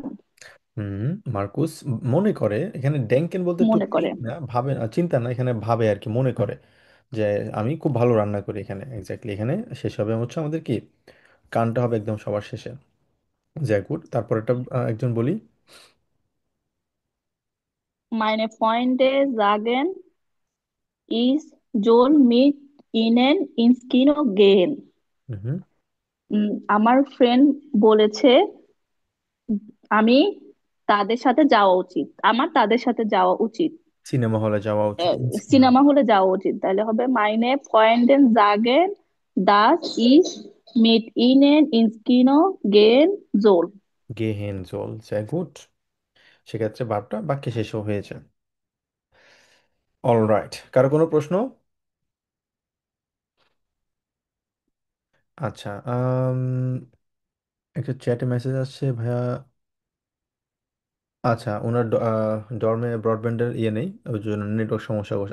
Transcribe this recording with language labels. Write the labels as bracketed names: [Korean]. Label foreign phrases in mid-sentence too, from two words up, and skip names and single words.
[Bangla] হুম, মার্কুস মনে করে, এখানে ড্যাঙ্কেন বলতে টু মনে করে। থিঙ্ক না, ভাবে না, চিন্তা না, এখানে ভাবে আর কি, মনে করে যে আমি খুব ভালো রান্না করি। এখানে এক্স্যাক্টলি, এখানে শেষ হবে হচ্ছে আমাদের কি, কানটা হবে একদম সবার শেষে। জ্যাকুড, তারপর একটা একজন বলি। [German] Meine Freunde sagen, ich soll mit ihnen ins Kino gehen. হুম। [Bangla] আমার ফ্রেন্ড বলেছে আমি তাদের সাথে যাওয়া উচিত, আমার তাদের সাথে যাওয়া উচিত, সিনেমা হলে যাওয়া উচিত, ইনস ইনো। সিনেমা হলে যাওয়া উচিত। তাহলে হবে [German] Meine Freunde sagen dass ich mit ihnen ins Kino gehen soll. gehen soll, sehr gut। [Bangla] সেক্ষেত্রে বারটা বাক্যে শেষও হয়েছে। অলরাইট, কারো কোনো প্রশ্ন? আচ্ছা, একটা চ্যাটে মেসেজ আসছে ভাইয়া। আচ্ছা, ওনার ডর্মে ব্রডব্যান্ডের ইয়ে নেই, ওই জন্য নেটওয়ার্ক সমস্যা করছে।